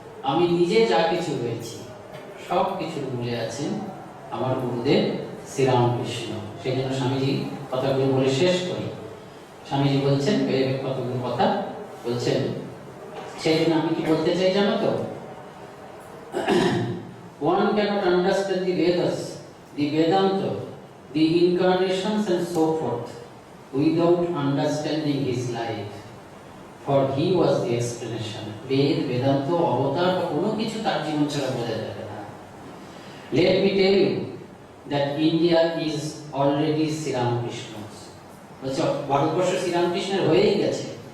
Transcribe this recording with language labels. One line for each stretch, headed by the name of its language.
Bangla: আমি নিজে যা কিছু হয়েছি সব কিছুর মূলে আছেন আমার গুরুদেব শ্রীরামকৃষ্ণ। সেই জন্য স্বামীজি কথাগুলো বলে শেষ করি। স্বামীজি বলছেন কতগুলো কথা বলছেন, সেই জন্য আমি কি বলতে চাই জানো তো?
English: One cannot understand the Vedas, the Vedanta, the incarnations and so forth without understanding his life, for he was the explanation.
Bangla: Ved, Vedanta, অবতার বা কোনো কিছু তার জীবন ছাড়া বোঝা যাবে না।
English: Let me tell you that India is already Sriramkrishna's.
Bangla: বলছে ভারতবর্ষ শ্রীরামকৃষ্ণের হয়েই গেছে।